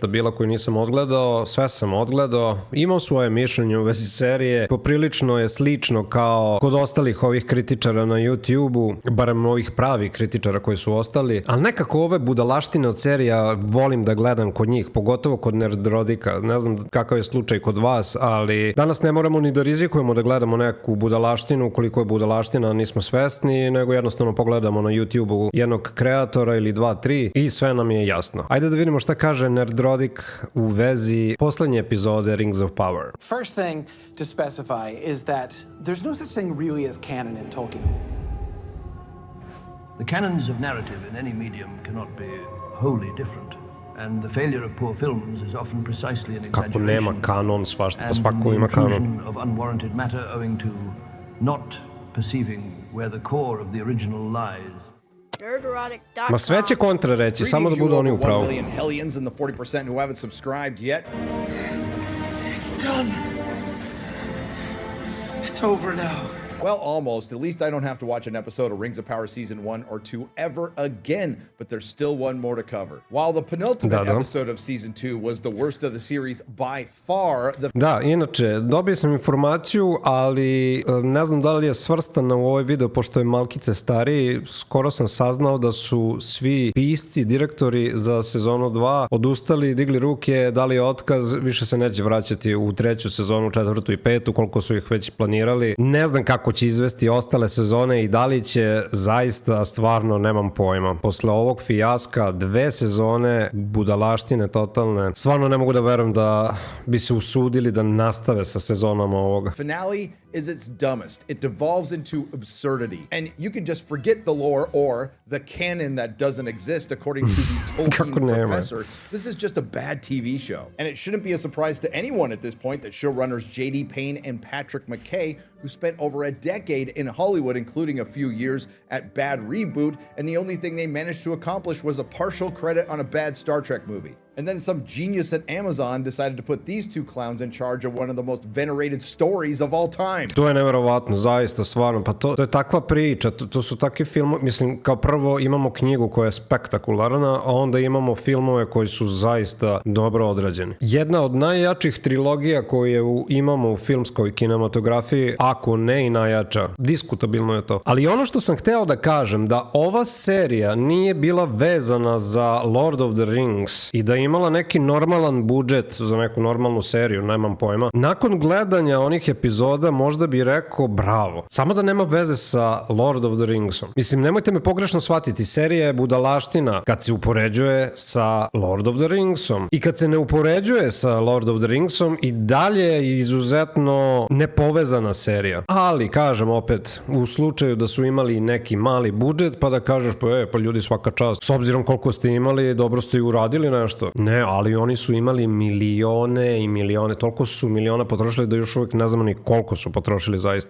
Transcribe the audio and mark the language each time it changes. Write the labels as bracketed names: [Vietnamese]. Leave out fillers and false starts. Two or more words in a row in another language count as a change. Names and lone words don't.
[Serbian] bila koju nisam odgledao, sve sam odgledao, imam svoje mišljenje u vezi serije, poprilično je slično kao kod ostalih ovih kritičara na YouTube-u, barem ovih pravih kritičara koji su ostali, ali nekako ove budalaštine od serija volim da gledam kod njih, pogotovo kod Nerdrodika, ne znam kakav je slučaj kod vas, ali danas ne moramo ni da rizikujemo da gledamo neku budalaštinu, koliko je budalaština nismo svesni, nego jednostavno pogledamo na YouTube-u jednog kreatora ili 2-3 i sve nam je jasno. Ajde da vidimo šta kaže Nerdrotic u vezi poslednje epizode Rings of Power. [English] First thing to specify is that there's no such thing really as canon in Tolkien. The canons of narrative in any medium cannot be wholly different. And the failure of poor films is often precisely an exaggeration. [Serbian] Kako nema kanon, svašta pa and svako the ima kanon. [English] intrusion of unwarranted matter owing to not perceiving where the core of the original lies. Nerdrotic.com. [Serbian] Ma sve će kontra reći, samo da budu oni u pravu. [English] 1 million hellions and the 40% who haven't subscribed yet. It's done. It's over now. Well, almost. At least I don't have to watch an episode of Rings of Power Season 1 or 2 ever again, but there's still one more to cover. While the penultimate episode of Season 2 was the worst of the series by far, [Serbian] Da, inače, dobio sam informaciju, ali ne znam da li je svrstana u ovaj video, pošto je malkice stariji, skoro sam saznao da su svi pisci, direktori za sezonu 2 odustali, digli ruke, dali otkaz, više se neće vraćati u 3. sezonu, 4. i 5. koliko su ih već planirali. Ne znam kako će izvesti ostale sezone i da li će, zaista stvarno nemam pojma. Posle ovog fijaska 2 sezone budalaštine totalne, stvarno ne mogu da verujem da bi se usudili da nastave sa sezonama ovoga. [English] finale is its dumbest. It devolves into absurdity. And you can just forget the lore or the canon that doesn't exist according to the Tolkien professor. This is just a bad TV show. And it shouldn't be a surprise to anyone at this point that showrunners J.D. Payne and Patrick McKay, who spent over a decade in Hollywood, including a few years at Bad Reboot, and the only thing they managed to accomplish was a partial credit on a bad Star Trek movie. And then some genius at Amazon decided to put these two clowns in charge of one of the most venerated stories of all time. [Serbian] To je neverovatno, zaista, stvarno, pa to je takva priča, to su takvi filmovi, mislim, kao prvo imamo knjigu koja je spektakularna, a onda imamo filmove koji su zaista dobro odrađeni. Jedna od najjačih trilogija koju imamo u filmskoj kinematografiji, ako ne i najjača, diskutabilno je to. Ali ono što sam hteo da kažem, da ova serija nije bila vezana za Lord of the Rings i da je imala neki normalan budžet za neku normalnu seriju, nemam pojma. Nakon gledanja onih epizoda možda bi rekao bravo. Samo da nema veze sa Lord of the Ringsom. Mislim, nemojte me pogrešno shvatiti, serija je budalaština kad se upoređuje sa Lord of the Ringsom. I kad se ne upoređuje sa Lord of the Ringsom i dalje je izuzetno nepovezana serija. Ali, kažem opet, u slučaju da su imali neki mali budžet, pa da kažeš, pa ljudi, svaka čast. S obzirom koliko ste imali, dobro ste i uradili nešto. Ne, ali oni su imali milione i milione, toliko su miliona potrošili da još uvijek ne znamo ni koliko su potrošili zaista.